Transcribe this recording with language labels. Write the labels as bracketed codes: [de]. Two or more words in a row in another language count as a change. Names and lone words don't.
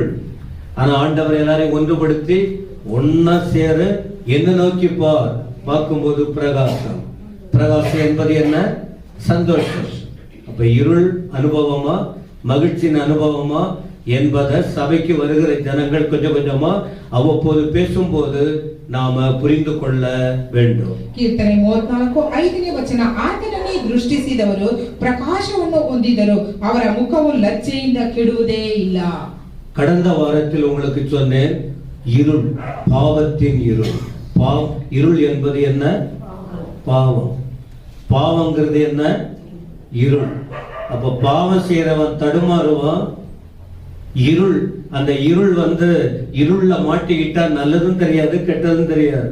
[ta] ஆனா ஆண்டவர் எல்லாரையும் ஒன்றுபடுத்தி ஒன்னா சேர என்ன நோக்கி பார்க்கும்போது பிரகாசம். பிரகாசம் என்பது என்ன? சந்தோஷம். அப்ப இருள் அனுபவமா மகிழ்ச்சியின் அனுபவமா என்பதை சபைக்கு வருகிற ஜனங்கள் கொஞ்சம் கொஞ்சமா அவ்வப்போது பேசும்போது நாம புரிந்து கொள்ள வேண்டும். [kn] ಕೀರ್ತನೆ 34:5 ವಚನ ಆತನನ್ನೇ ದೃಷ್ಟಿಸಿದವರು ಪ್ರಕಾಶವನ್ನು ಹೊಂದಿದರು, ಅವರ ಮುಖವು ಲಜ್ಜೆಯಿಂದ ಕೆಡುವುದೇ ಇಲ್ಲ. [ta] கடந்த வாரத்தில் உங்களுக்கு சொன்னேன், இருள் பாவத்தின் இருள். இருள் என்பது என்ன? பாவம். பாவங்கிறது என்ன? இருள். அப்ப பாவம் செய்யறவன் தடுமாறுவான். இருள், அந்த இருள் இருள்ல மாட்டிக்கிட்டா நல்லதும் தெரியாது, கெட்டதும் தெரியாது.